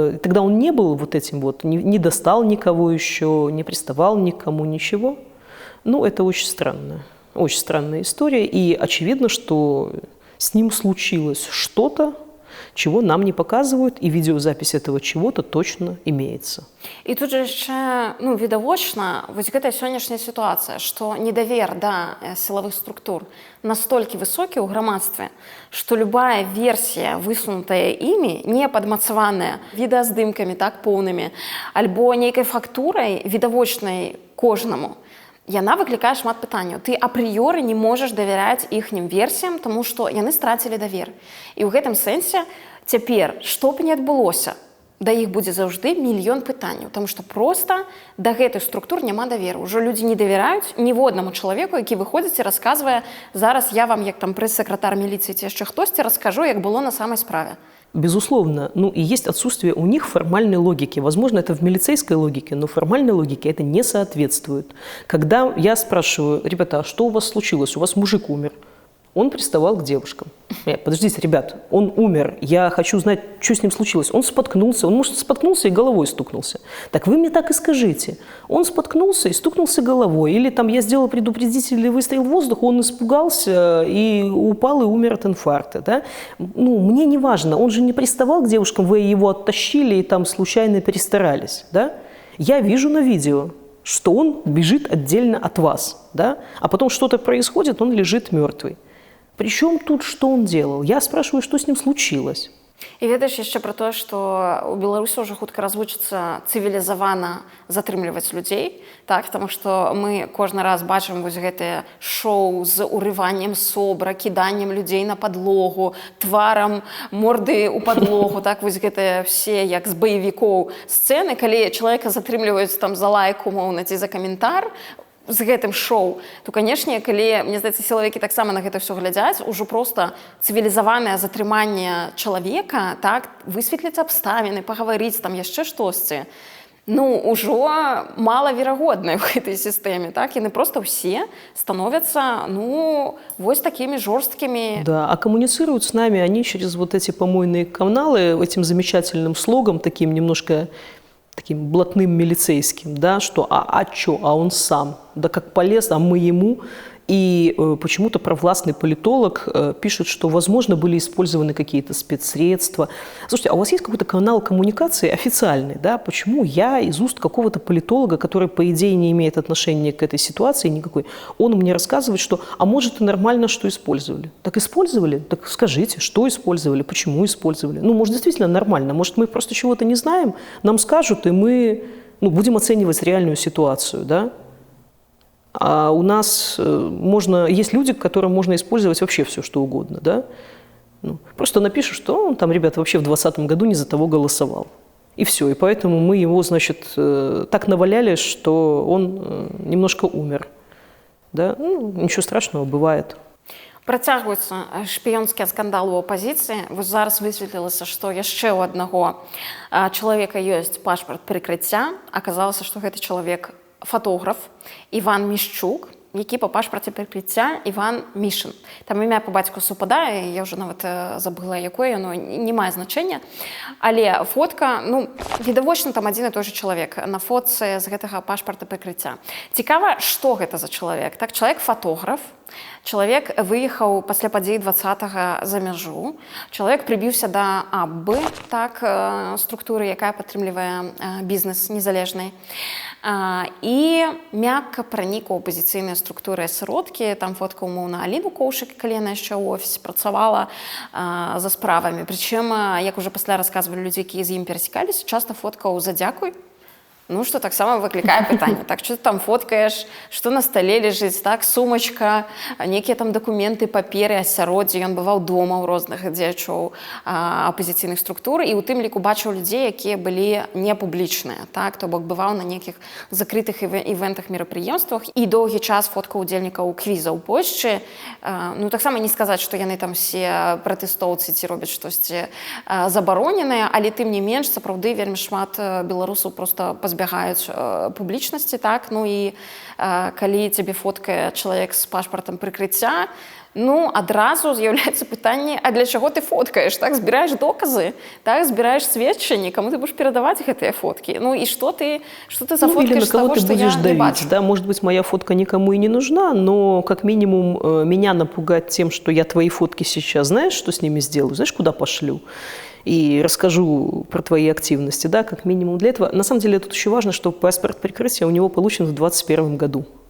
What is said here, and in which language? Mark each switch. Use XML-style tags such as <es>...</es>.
<ru>Тогда он не был вот этим вот, не достал никого еще, не приставал никому, ничего. Ну, это очень странная история. И очевидно, что с ним случилось что-то, чего нам не показывают, и видеозапись этого чего-то точно имеется.</ru> <be>І тут же яшчэ, ну, відавочна, вось гэтая сённяшняя сітуацыя, што недавер да сілавых структур настолькі высокі ў грамадстве, што любая версія, высунутая імі, не падмацаваная відэаздымкамі, так, поўнымі, альбо нейкай фактурай, відавочнай кожнаму, яна выклікае шмат пытанняў. Ты апрыёры не можаш давяраць іхнім версіям, таму што яны страцілі давер. І ў гэтым сэнсе цяпер, што б не адбылося, да іх будзе заўжды мільён пытанняў, таму што проста да гэтых структур няма даверу. Ужо людзі не давяраюць ніводнаму чалавеку, які выходзіць і расказвае: зараз я вам, як там прэс-сакратар міліцыі ці яшчэ хтосьці, раскажу, як было на самай справе.</be> <ru>Безусловно, ну и есть отсутствие у них формальной логики. Возможно, это в милицейской логике, но формальной логике это не соответствует. Когда я спрашиваю: ребята, а что у вас случилось? У вас мужик умер. Он приставал к девушкам. Подождите, ребят, он умер, я хочу знать, что с ним случилось. Он споткнулся, он, может, споткнулся и головой стукнулся. Так вы мне так и скажите. Он споткнулся и стукнулся головой. Или там я сделал предупредительный выстрел в воздух, он испугался и упал и умер от инфаркта. Да? Ну, мне не важно, он же не приставал к девушкам, вы его оттащили и там случайно перестарались. Да? Я вижу на видео, что он бежит отдельно от вас. Да? А потом что-то происходит, он лежит мертвый. Причем тут, что он делал? Я спрашиваю, что с ним случилось.</ru> <be>І ведаеш яшчэ пра тое, што ў Беларусі ўжо хутка развучыцца цывілізавана затрымліваць людзей, так, таму што мы кожны раз бачым вось гэтае шоу з урываннем собра, кіданнем людзей на падлогу, тварам морды ў падлогу, так, вось гэтыя все, як з баевікоў сцэны, калі чалавека затрымліваюць там за лайку, умоўна, ці за каментар, з гэтым шоу, то, канешне, калі, мне здаецца, сілавікі таксама на гэта ўсё глядзяць, ужо проста цывілізаванае затрыманне чалавека, так, высветліць абставіны, пагаварыць, там яшчэ штосьці, ну, ужо малаверагоднае ў гэтай сістэме, так, яны проста ўсе становятся, ну, вось такімі жорсткімі.</be> <ru>Да, а коммуницируют с нами они через вот эти помойные каналы, этим замечательным слогом, таким немножко таким блатным милицейским, да, что чё, он сам, да как полез, а мы ему. И почему-то провластный политолог пишет, что, возможно, были использованы какие-то спецсредства. Слушайте, а у вас есть какой-то канал коммуникации официальный, да? Почему я из уст какого-то политолога, который, по идее, не имеет отношения к этой ситуации никакой, он мне рассказывает, что, а может, и нормально, что использовали? Так использовали? Так скажите, что использовали, почему использовали? Ну, может, действительно нормально, может, мы просто чего-то не знаем, нам скажут, и мы, ну, будем оценивать реальную ситуацию, да? А у нас есть люди, которым можно использовать вообще все, что угодно, да? Ну, просто напишешь, что он там, ребята, вообще в 2020 году не за того голосовал. И все. И поэтому мы его, значит, так наваляли, что он немножко умер. Да? Ну, ничего страшного, бывает.</ru> <be>Працягваюцца шпіёнскія скандалы ў апазіцыі. Вось зараз высветлілася, што яшчэ ў аднаго чалавека ёсць пашпарт прыкрыцця. Аказалася, што гэты чалавек фотограф Іван Мішчук, які па пашпарце прыкрыцця Іван Мішин. Там імя па бацьку супадае, я ўжо нават забыла, якое яно, не мае значэння. Але фотка, ну, відавочна, там адзін і той жа чалавек на фотцы з гэтага пашпарта прыкрыцця. Цікава, што гэта за чалавек? Так, чалавек фотограф, чалавек выехаў пасля падзей 20-го за мяжу, чалавек прыбіўся да АББ, так, структуры, якая падтрымлівае бізнес незалежнай, і мякка пранік у апазіцыйныя структуры асяродкі, там фотка умоўна Аліну Коўшык, калі яна яшчэ ў офісе працавала за справамі. Прычым, як уже пасля расказвалі людзі, якія з ім перасекаліся, часта фоткаў за дзякуй. Ну, что таксама выклікае пытанне. Так, что ты там фоткаеш, что на столе лежыць, так, сумачка, некія там дакументы, паперы, асяроддзе. Ён бываў дома ў розных дзеячоў апазіцыйных структур, і ў тым ліку бачыў людзей, якія былі непублічныя, так, то бок бываў на нейкіх закрытых івентах, мерапрыемствах, і доўгі час фоткаў удзельнікаў квіза ў Польшчы. Ну, таксама не сказаць, што яны там все пратэстоўцы ці робяць штосьці забароненае, але тым не менш, сапраўды вельмі шмат беларусаў проста збягаюць публічнасці, так, ну і калі цябе фоткае чалавек з пашпартам прыкрыцця, ну, адразу з'яўляецца пытанне, а для чаго ты фоткаеш, так, збіраеш доказы, так, збіраеш сведчанні, каму ты будешь перадаваць гэтыя фоткі, ну, і што ты зафоткаеш з таго, што я не бачу.</be> <ru>Да, может быть, моя фотка никому и не нужна, но как минимум меня напугать тем, что я твои фотки сейчас, знаешь, что с ними сделаю, знаешь, куда пошлю? И расскажу про твои активности, да, как минимум для этого. На самом деле тут еще важно, что паспорт прикрытия у него получен в 2021 году.</ru>